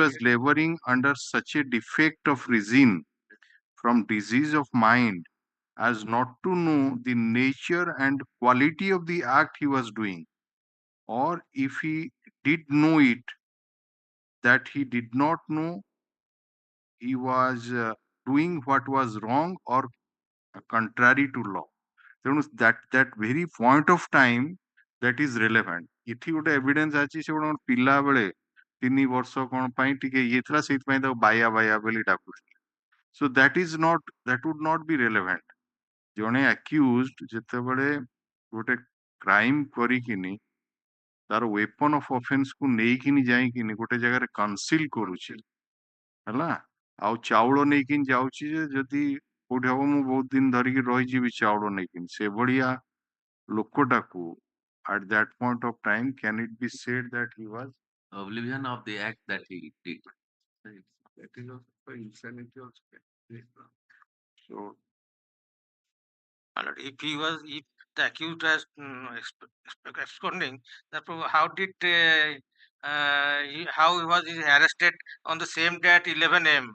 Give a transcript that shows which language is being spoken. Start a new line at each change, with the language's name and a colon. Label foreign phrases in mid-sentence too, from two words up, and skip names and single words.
English: was laboring under such a defect of reason from disease of mind as not to know the nature and quality of the act he was doing, or if he did know it, that he did not know he was doing what was wrong or contrary to law. ତେଣୁ that very point of time that is relevant.
Odia: ଏଠି ଗୋଟେ evidence ଅଛି ସେ ଗୋଟେ ପିଲା ବେଳେ 3 ବର୍ଷ କଣ ପାଇଁ ଟିକେ ଇଏ ଥିଲା ସେଇଥିପାଇଁ ତାକୁ ବାୟା ବାୟା ବୋଲି ଡାକୁଥିଲେ.
English: So that would not be relevant.
Odia: ଜଣେ accused ଯେତେବେଳେ ଗୋଟେ crime କରିକିନି ତାର
English: weapon of offense
Odia: କୁ ନେଇକିନି ଯାଇକିନି ଗୋଟେ ଜାଗାରେ conceal କରୁଛି ହେଲା ଆଉ ଚାଉଳ ନେଇକିନି ଯାଉଛି ଯେ ଯଦି କୋଉଠି ହବ ମୁଁ ବହୁତ ଦିନ ଧରିକି ରହିଯିବି ଚାଉଳ ନେଇକିନି ସେଭଳିଆ ଲୋକଟାକୁ
English: at that point of time can it be said that he was oblivion of the act that he did. that is also insanity also. So If the accused has absconding, therefore, how he was arrested on the same day at 11 a.m.